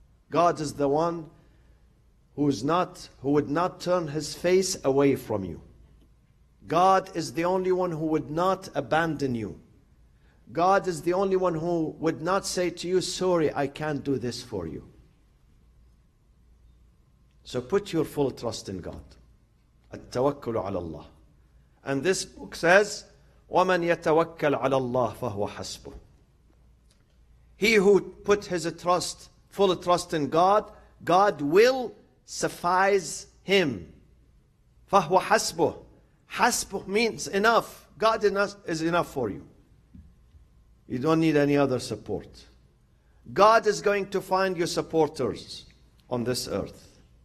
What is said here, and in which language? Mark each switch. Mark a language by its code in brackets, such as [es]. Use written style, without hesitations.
[en] God is the one who would not turn His face away from you. God is the only one who would not abandon you. God is the only one who would not say to you, sorry, I can't do this for you. So put your full trust in God. [ar] التوكل على الله. [en] And this book says, [ar] وَمَنْ يَتَوَكَّلْ عَلَى اللَّهِ فَهُوَ حَسْبُهُ. [en] He who put his trust, full trust in God, God will suffice him. [ar] فَهُوَ حَسْبُهُ. [en] Hasbuh means enough. God is enough for you. You don't need any other support. God is going to find you supporters on this earth.